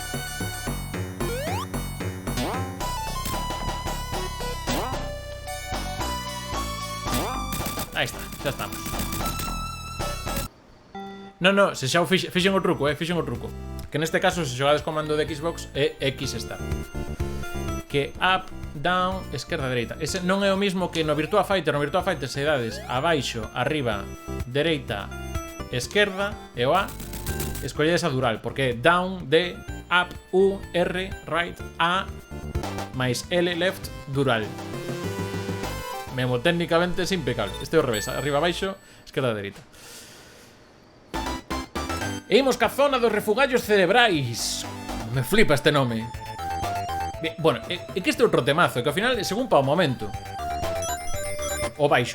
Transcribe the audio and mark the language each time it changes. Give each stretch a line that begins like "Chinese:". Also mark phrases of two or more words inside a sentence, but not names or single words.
Galician: Aí está, xa estamos. No, se xa o fixen o truco, fixen o truco. Que neste caso, se xogades comando de Xbox, é X está.
English: Que up, down,
Galician: esquerda, dereita. Ese non é o mismo que no Virtua Fighter. No Virtua Fighter se dades abaixo, arriba, dereita, esquerda e o A, escolledes a dural, porque
English: down, D, up, U, R, right,
Galician: A, máis L, left, dural. Memo,
Spanish: técnicamente es impecable.
Galician: Este é o revés, arriba, abaixo, esquerda, dereita. E imos ca zona dos refugallos cerebrais. Me flipa este nome.
Spanish: Bien, bueno,
Galician: é que este é outro temazo, que ao final, según pa o momento. O baixo.